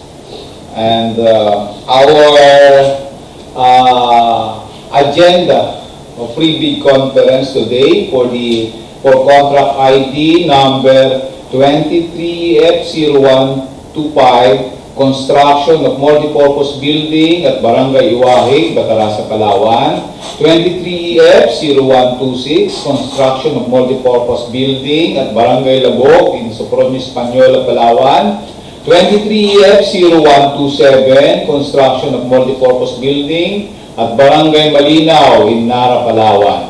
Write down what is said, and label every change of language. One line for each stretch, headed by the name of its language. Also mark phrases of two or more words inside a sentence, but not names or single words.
English: And our agenda of pre-bid conference today for contract ID number 23F0125, construction of multipurpose building at Barangay Iwahig, Bataraza, Palawan. 23EF0126, construction of multipurpose building at Barangay Labog in Sofronio, Española, Palawan. 23EF0127, construction of multipurpose building at Brgy.Malinao in Narra, Palawan.